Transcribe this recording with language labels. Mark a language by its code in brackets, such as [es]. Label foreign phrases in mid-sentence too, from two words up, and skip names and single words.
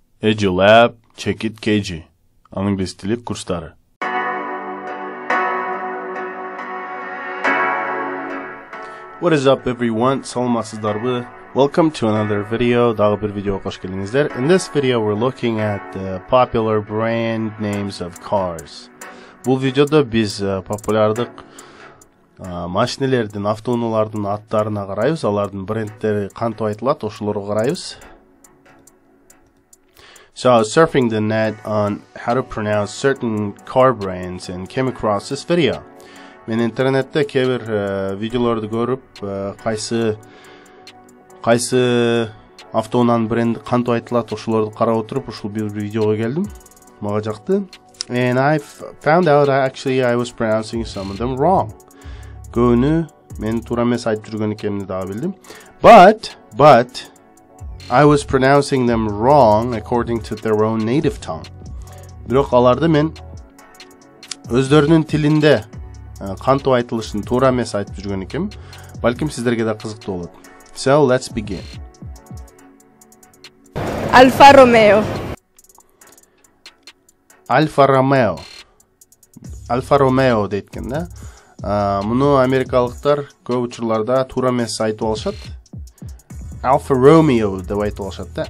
[ky] EduLab, Check It KG. Англис тили курстары. [en] What is up everyone? [ky] Саламатсыздарбы? [en] Welcome to another video. [ky] Дагы бир видео кош келиңиздер. [en] In this video we're looking at the popular brand names of cars. [ky] Бул видеодо биз популярдык машинелердин, автоунаалардын аттарына карайбыз, алардын брендтери кантип айтылат, ошолорго карайбыз. [en] So I was surfing the net on how to pronounce certain car brands and came across this video. [ky] Мен интернетте кээ бир видеолорду көрүп, кайсы автоунаанын бренди кантип айтылат, ошолорду карап отуруп, ушул бир видеого келдим. Мага жакты. [en] And I found out actually I was pronouncing some of them wrong. [ky] Көөнү мен туура эмес айтып жүргөн экенин дагы билдим. [en] But I was pronouncing them wrong according to their own native tongue. [ky] Бирок аларды мен өздөрүнүн тилинде кантип айтылышын туура эмес айтып жүргөн экенмин. Балким сиздерге да кызыктуу болот. [en] So let's begin. Alfa Romeo. [ky] Alfa Romeo дейт экен да. Муну америкалыктар көп учурларда туура эмес айтып алышат. Alfa Romeo деп айтып алышат да.